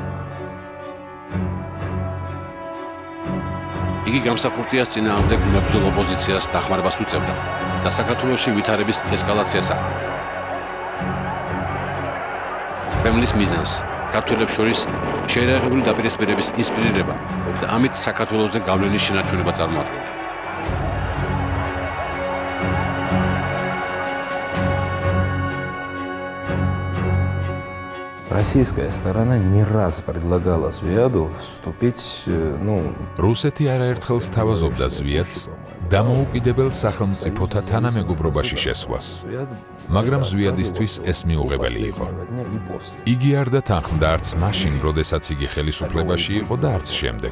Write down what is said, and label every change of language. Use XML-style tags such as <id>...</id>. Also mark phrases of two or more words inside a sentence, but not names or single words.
<ka>იგი გამსახურდიას წინააღმდეგ მებრძოლ ოპოზიციას დახმარებას უწევდა და საქართველოში ვითარების ესკალაციას ახდენდა. კრემლის მიზანს ქართველებს შორის შეერაღებული დაპირისპირების ინსპირირება და ამით საქართველოზე გავლენის შენარჩუნება წარმოადგენდა.</ka> <ru>Российская сторона не раз предлагала Звияду вступить,</ru> <ka>რუსეთი არაერთხელ სთავაზობდა ზვიადს დამოუკიდებელ სახელმწიფოთა თანამეგობრობაში შესვლას, მაგრამ ზვიადისთვის ეს მიუღებელი იყო. იგი არ დათანხმდა არც მაშინ, როდესაც იგი ხელისუფლებაში იყო და არც შემდეგ.</ka>